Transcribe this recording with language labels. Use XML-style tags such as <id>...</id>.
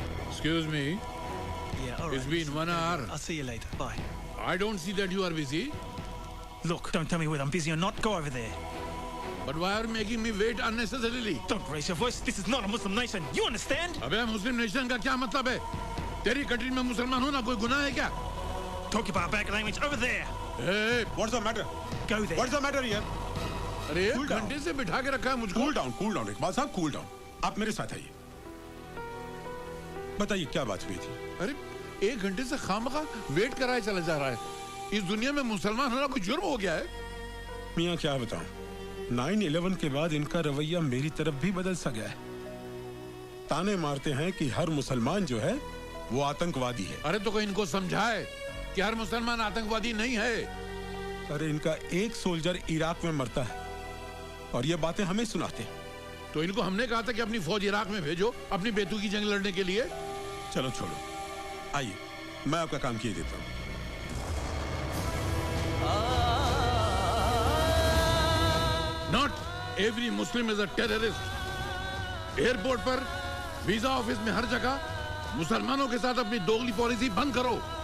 <en>Excuse me. Yeah, all right. It's been 1 hour. I'll see you later. Bye. I don't see that you are busy. Look, don't tell me whether I'm busy or not. Go over there. But why are you making me wait unnecessarily? Don't raise your voice. This is not a Muslim nation. You understand?</en> <hi>अबे मुस्लिम nation का क्या मतलब है? तेरी country में मुसलमान होना कोई गुनाह है क्या?</hi> <en>Talk about back language over there. Hey, what's the matter? Go there. What's the matter here?</en> <hi>अरे एक घंटे से बिठा के रखा है मुझको.</hi> <en>Cool down, Iqbal sahab, cool down.</en> <hi>आप मेरे साथ आइए. बताइए क्या बात हुई थी? अरे एक घंटे से खामखा वेट कराए चला जा रहा है. इस दुनिया में मुसलमान होना कोई जुर्म हो गया है? मियाँ क्या बताऊं? 9/11 के बाद इनका रवैया मेरी तरफ भी बदल सा गया है. ताने मारते हैं कि हर मुसलमान जो है वो आतंकवादी है. अरे तो कोई इनको समझाए कि हर मुसलमान आतंकवादी नहीं है. अरे इनका एक सोल्जर इराक में मरता है और ये बातें हमें सुनाते हैं. तो इनको हमने कहा था कि अपनी फौज इराक में भेजो अपनी बेतुकी जंग लड़ने के लिए. चलो छोड़ो, आइए मैं आपका काम किए देता हूँ.</hi> <en>Not every Muslim is a terrorist.</en> <hi>Airport पर, वीजा ऑफिस में, हर जगह मुसलमानों के साथ अपनी दोगली पॉलिसी बंद करो.</hi>